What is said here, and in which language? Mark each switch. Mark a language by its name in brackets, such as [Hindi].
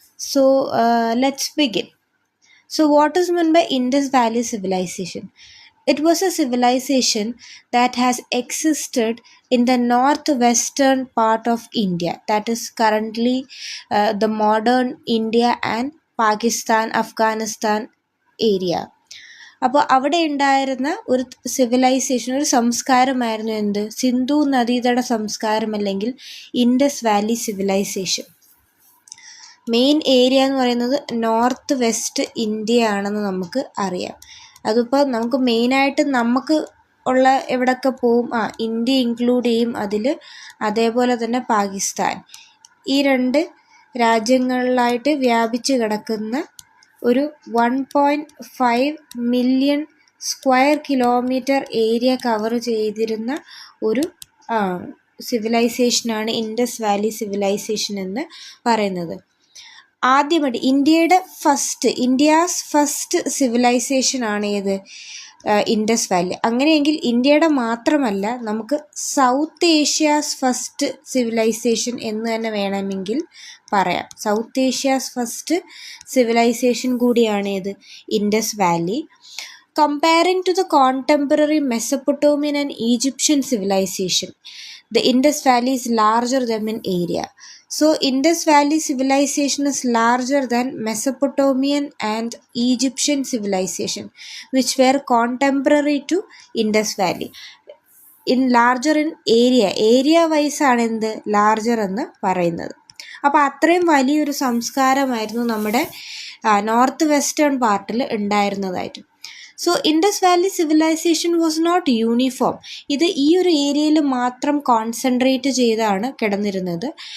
[English] So let's begin. So, what is meant by Indus Valley Civilization? It was a civilization that has existed in the northwestern part of India, that is currently the modern India and Pakistan, Afghanistan area. [Malayalam] അപ്പോൾ അവിടെ ഉണ്ടായിരുന്ന ഒരു civilisation, ഒരു സംസ്കാരമായിരുന്നു എന്ത്? സിന്ധു നദീതട സംസ്കാരം അല്ലെങ്കിൽ Indus Valley civilisation. Main area എന്ന് പറയുന്നത് നോർത്ത് വെസ്റ്റ് ഇന്ത്യ ആണെന്ന് നമുക്ക് അറിയാം. അതിപ്പോൾ നമുക്ക് മെയിനായിട്ട് നമുക്ക് ഉള്ള എവിടെയൊക്കെ പോവും, ഇന്ത്യ ഇൻക്ലൂഡ് ചെയ്യും അതിൽ. അതേപോലെ തന്നെ പാകിസ്ഥാൻ. ഈ രണ്ട് രാജ്യങ്ങളിലായിട്ട് വ്യാപിച്ച് കിടക്കുന്ന ഒരു 1.5 million square kilometre area cover ചെയ്തിരുന്ന ഒരു സിവിലൈസേഷനാണ് ഇൻഡസ് വാലി സിവിലൈസേഷൻ എന്ന് പറയുന്നത്. ആദ്യമായിട്ട് [English] India's first civilisation [Malayalam] ആണ് ഏത്? Indus Valley. അങ്ങനെയെങ്കിൽ ഇന്ത്യയുടെ മാത്രമല്ല, നമുക്ക് [English] South Asia's first civilisation [Malayalam] എന്ന് തന്നെ വേണമെങ്കിൽ പറയാം. [English] South Asia's first civilisation [Malayalam] കൂടിയാണ് ഏത്? Indus Valley. [English] Comparing to the contemporary Mesopotamian and Egyptian civilization, the Indus Valley is larger than in area. So, Indus Valley civilization is larger than Mesopotamian and Egyptian civilization, which were contemporary to Indus Valley. Larger in area wise [Malayalam] ആണ് എന്ത് [English] larger [Malayalam] എന്ന് പറയുന്നത്. അപ്പോൾ അത്രയും വലിയൊരു സംസ്കാരമായിരുന്നു നമ്മുടെ north western പാർട്ടിൽ ഉണ്ടായിരുന്നതായിട്ട്. [English] So Indus valley civilisation was not uniform. [Malayalam] ഇത് ഈ ഒരു ഏരിയയിൽ മാത്രം കോൺസെൻട്രേറ്റ് ചെയ്താണ് കിടന്നിരുന്നത്.